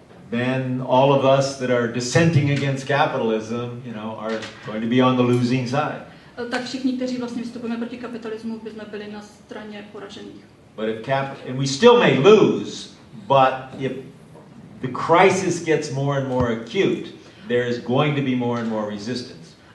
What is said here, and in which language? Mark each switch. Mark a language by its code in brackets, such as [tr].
[en] then all of us that are dissenting against capitalism, are going to be on the losing side. [cs] Tak všichni, kteří vlastně vystupujeme proti kapitalismu, bychom byli na straně poražených. [en] But and we still may lose, but if the crisis gets more and more acute, there is going to be more and more resistance.